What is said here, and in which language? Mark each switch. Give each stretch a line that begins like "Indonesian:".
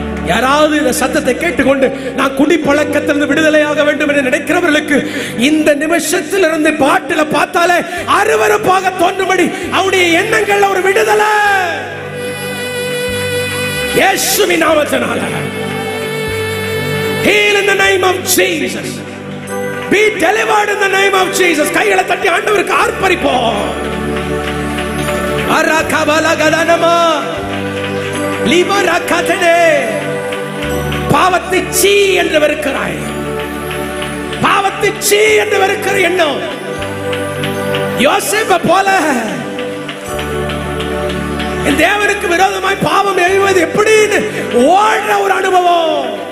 Tamil: யாராவது இந்த சத்தத்தை கேட்டுக்கொண்டு நான் குடிப்பழக்கத்திலிருந்து விடுதலையாக வேண்டும் என்று நினைக்கிறவர்களுக்கு இந்த நிமிஷத்திலிருந்து பாட்டில பார்த்தாலே அருவருப்பாக தோன்றும்படி அவருடைய எண்ணங்கள்ல ஒரு விடுதலை இயேசுவின் நாமத்தினால.
English: Heal in the name of Jesus. Be delivered in the name of Jesus.
Tamil: கைகளை தட்டி ஆண்டவருக்கு ஆர்ப்பரிப்போம். அரகபலகதனமா லிபரகதனே. பாவத்தை சீ என்று வெறுக்கிறாய். பாவத்தை சீ என்று வெறுக்கிற எண்ணம் யோசேப்பை போல தேவனுக்கு விரோதமாய் பாவம் எழுவது எப்படின்னு ஓடுற ஒரு அனுபவம்.